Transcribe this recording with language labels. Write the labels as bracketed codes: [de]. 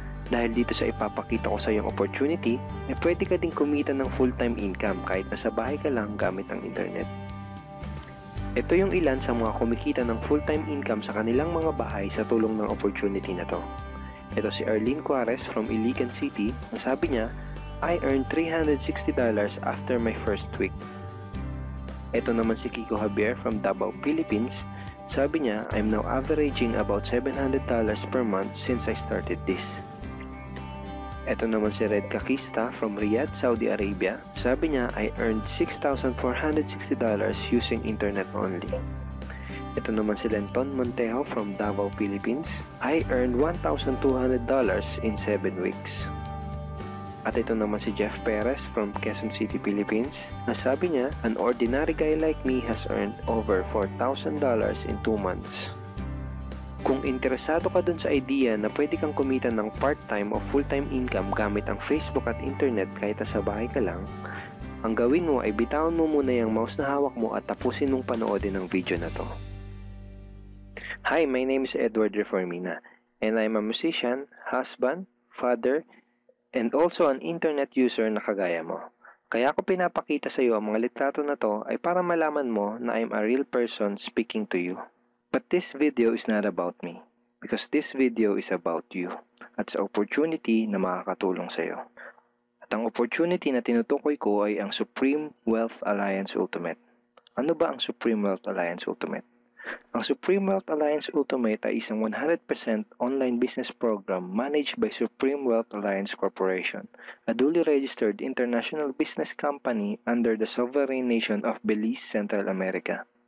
[tl] Dahil dito sa ipapakita ko sa iyong opportunity, ay pwede ka ding kumita ng full-time income kahit nasa bahay ka lang gamit ang internet. Ito yung ilan sa mga kumikita ng full-time income sa kanilang mga bahay sa tulong ng opportunity na to. Ito si Arlene Cuarez from Iligan City. Ang sabi niya, [en] I earned $360 after my first week. [tl] Ito naman si [en] Kiko Javier from Davao, Philippines. [tl] Sabi niya, [en] I'm now averaging about $700 per month since I started this. [tl] Ito naman si [en] Red Kakista from Riyadh, Saudi Arabia. [tl] Sabi niya, [en] I earned $6,460 using internet only. [tl] Ito naman si [en] Lenton Montejo from Davao, Philippines. I earned $1,200 in 7 weeks. [tl] At ito naman si Jeff Perez from Quezon City, Philippines. Sabi niya, [en] an ordinary guy like me has earned over $4,000 in 2 months. [tl] Kung interesado ka dun sa idea na pwede kang kumita ng part-time o full-time income gamit ang Facebook at internet kahit sa bahay ka lang, ang gawin mo ay bitawan mo muna yung mouse na hawak mo at tapusin mong panoodin ang video na to. [en] Hi, my name is Edward Reformina and I'm a musician, husband, father, and also an internet user [tl] na kagaya mo. Kaya ako pinapakita sa iyo ang mga litrato na to ay para malaman mo na [en] I'm a real person speaking to you. But this video is not about me because this video is about you [tl] at sa opportunity na makakatulong sa iyo. At ang opportunity na tinutukoy ko ay ang Supreme Wealth Alliance Ultimate. Ano ba ang Supreme Wealth Alliance Ultimate? [en] Ang Supreme Wealth Alliance Ultimate [tl] ay isang [en] 100% online business program managed by Supreme Wealth Alliance Corporation, a duly registered international business company under the sovereign nation of Belize, Central America.